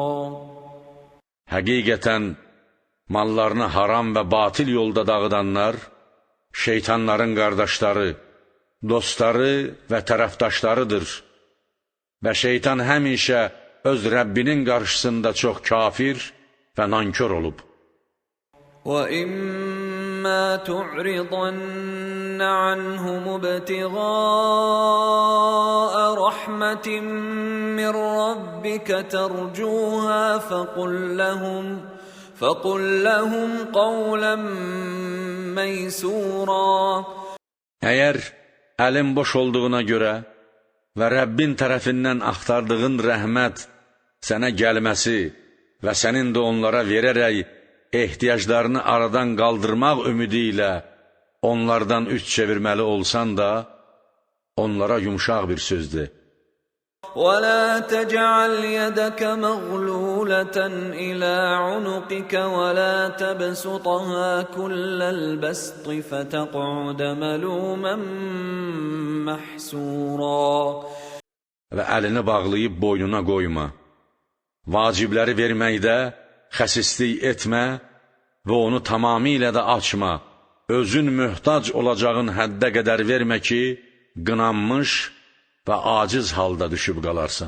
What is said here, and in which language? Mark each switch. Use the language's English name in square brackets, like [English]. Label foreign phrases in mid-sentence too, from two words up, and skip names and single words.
[Azerbaijani] Həqiqətən, mallarını haram və batil yolda dağıdanlar, şeytanların qardaşları, dostları və tərəfdaşlarıdır. Və şeytan həmişə öz Rəbbinin qarşısında çox kafir və nankör olub. [Arabic] وَإِمَّا تُعْرِضَنَّ عَنْهُمُ ابْتِغَاءَ رَحْمَةٍ مِّن رَّبِّكَ تَرْجُوهَا فَقُل لَّهُمْ قَوْلًا مَّيْسُورًا. [Azerbaijani] Əgər əlin boş olduğuna görə və Rəbbin tərəfindən axtardığın rəhmət sənə gəlməsi və sənin də onlara verərək ehtiyaclarını aradan qaldırmaq ümidi ilə onlardan üç çevirməli olsan da, onlara yumşaq bir sözdür. [Arabic] وَلَا تَجْعَلْ يَدَكَ مَغْلُولَةً إِلَى عُنُقِكَ وَلَا تَبْسُطْهَا كُلَّ الْبَسْطِ فَتَقْعُدَ مَلُومًا مَحْسُورًا. [Azerbaijani] Və əlini bağlayıb boynuna qoyma. Vacibləri verməkdə xəsislik etmə və onu tamamilə də açma. Özün möhtac olacağın həddə qədər vermə ki, qınanmış və aciz halda düşüb qalarsan.